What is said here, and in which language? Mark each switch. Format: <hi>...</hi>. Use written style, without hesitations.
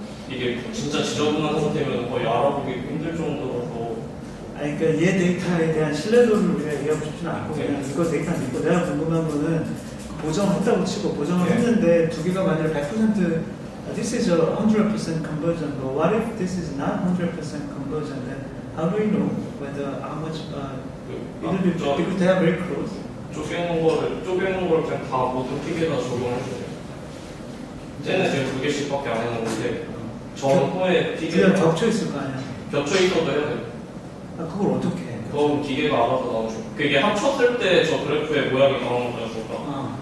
<ko>이게 진짜 지저분한 상태면 거의 알아보기 힘들 정도라서. 아니 그러니까 얘 데이터에 대한 신뢰도를 우리가 얘기하고 싶지는 않고 그냥 이거 데이터 믿고 내가 궁금한 거는 보정했다고 치고 보정을 했는데 두 개가 만약에 100%</ko> <en>this is a 100% conversion, but what if this is not 100% conversion? Then how do we know whether how much it'll be because they are very close?</en> <ko>쪼개는 걸 그냥 다 모든 픽에다 적용해주세요. 쟤는 지금 2개씩밖에 안 해놨는데 전후에 픽에 그냥 겹쳐 있을 거 아니야? 겹쳐 있어도 해야 돼요. 아 그걸 어떻게 해? 그건 기계가 알아서 나오죠. 그게 합쳤을 때 저 그래프의 모양이 나오는 거였으니까.</ko>